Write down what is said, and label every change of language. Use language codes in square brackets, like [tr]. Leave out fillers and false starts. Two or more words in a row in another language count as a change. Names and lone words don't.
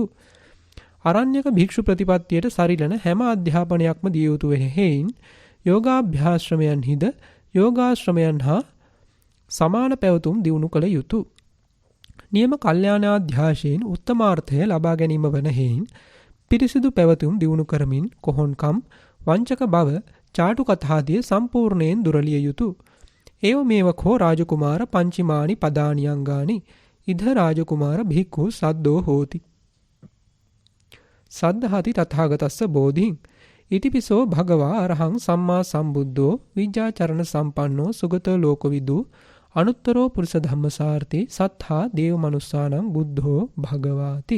[si] අරණ්‍යක භික්ෂු ප්‍රතිපත්තියට සරිලන හැම අධ්‍යාපනයක්ම දිය යුතු වෙන හේයින් යෝගාභ්‍යාශ්‍රමයන්හිද යෝගාශ්‍රමයන් හා සමාන පැවතුම් දියුණු කළ යුතුය. නියම කල්යාණාධ්‍යාශයෙන් උත්තමාර්ථය ලබා ගැනීම වන හේයින් පිරිසිදු පැවතුම් දියුණු කරමින් කොහොන්කම් වංචක බව චාටු කතාදිය සම්පූර්ණයෙන් දුරලිය යුතුය. [pi] ඒව මේවකෝ රාජකුමාර පංචිමානි පදානියංගානි ඉද රාජකුමාර භික්ඛු සද්දෝ හෝති. සද්ධාති තථාගතස්ස බෝධින් ඉතිපිසෝ භගවා අරහං සම්මා සම්බුද්ධෝ විජ්ජාචරණ සම්පන්නෝ සුගතෝ ලෝකවිදු අනුත්තරෝ පුරුෂ ධම්මසාර්ථි සත්තා දේව මනුස්සානං බුද්ධෝ භගවාති.